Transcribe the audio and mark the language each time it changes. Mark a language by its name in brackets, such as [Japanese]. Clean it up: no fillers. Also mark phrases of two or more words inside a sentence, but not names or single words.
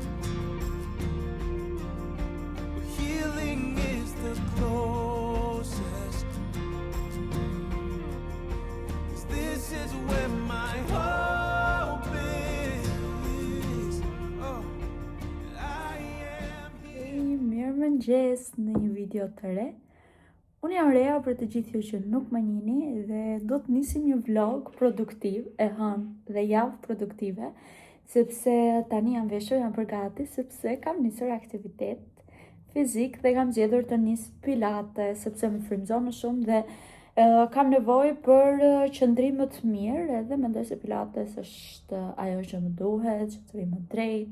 [English] Healing is the closest, 'cause this is where my hope is. Oh, I am here. [Albanian] Mirëmëngjes në një video të re. Unë jam Rea për të gjithë ju që nuk më njihni dhe do të nisim një vlog produktiv e hënë dhe javë produktive, sepse tani jam veshur, jam përgati, sepse kam nisur aktivitet fizik dhe kam zgjedhur të nis pilate, sepse më frymëzon më shumë dhe kam nevojë për qëndrim më të mirë, edhe mendoj se pilates është ajo që më duhet, qëndrim më drejt.